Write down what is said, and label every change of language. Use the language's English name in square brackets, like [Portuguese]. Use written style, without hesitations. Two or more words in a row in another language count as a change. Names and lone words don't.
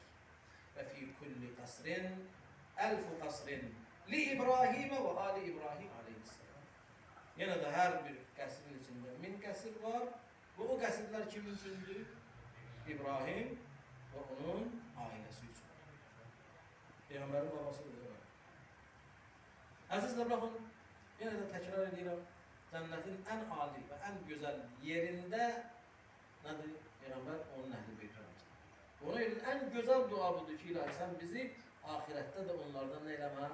[Arabic] وفي كل قصر ألف قصر لإبراهيم وآل إبراهيم aleyhisselam. [Azerbaijani] Yenə də hər bir qəsrin içində 1000 qəsr var. Və o qəsrlər kimin üçündür? İbrahim və onun ailəsi [Turkish] Dolayısıyla bakın, yine de tekrar ediyorum. Cennetin en âli ve en güzel yerinde nedir? Peygamber onun ehli beyt Ramazan. Onun için en güzel dua budur ki ilahi sen bizi ahirette de onlardan neyleme?